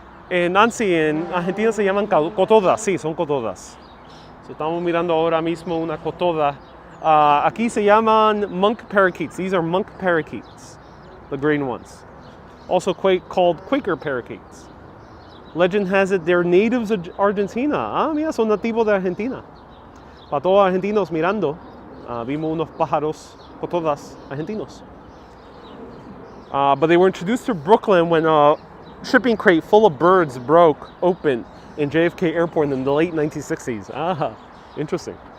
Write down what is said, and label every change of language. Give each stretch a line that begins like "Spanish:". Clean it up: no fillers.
Spanish: Nancy, en Argentina se llaman cotodas, sí, son cotodas. So, estamos mirando ahora mismo una cotoda. Aquí se llaman monk parakeets.
English: These are monk parakeets, the green ones. Also called Quaker parakeets. Legend has it they're natives of Argentina.
Spanish: Ah, mira, son nativos de Argentina. Para todos los argentinos mirando, vimos unos pájaros cotodas argentinos.
English: But they were introduced to Brooklyn when a shipping crate full of birds broke open in JFK Airport in the late 1960s. Ah, interesting.